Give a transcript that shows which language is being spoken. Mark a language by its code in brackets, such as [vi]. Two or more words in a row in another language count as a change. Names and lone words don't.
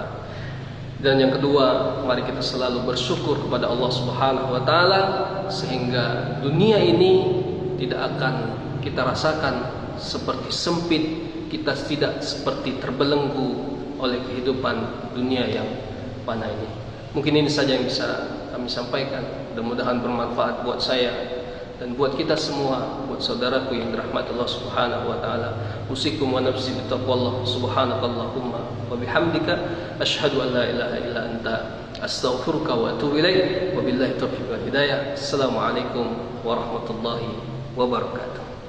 [id] Dan yang kedua, mari kita selalu bersyukur kepada Allah [ar] سبحانه وتعالى [id] sehingga dunia ini tidak akan kita rasakan seperti sempit, kita tidak seperti terbelenggu oleh kehidupan dunia yang fana ini. Mungkin ini saja yang bisa kami sampaikan. Mudah-mudahan bermanfaat buat saya dan buat kita semua, buat saudaraku yang dirahmati Allah [ar] سبحانه وتعالى. أوصيكم ونفسي بتقوى الله سبحانك اللهم وبحمدك أشهد أن لا إله إلا أنت أستغفرك وأتوب إليك. وبالله التوفيق والهداية. السلام عليكم ورحمة الله وبركاته.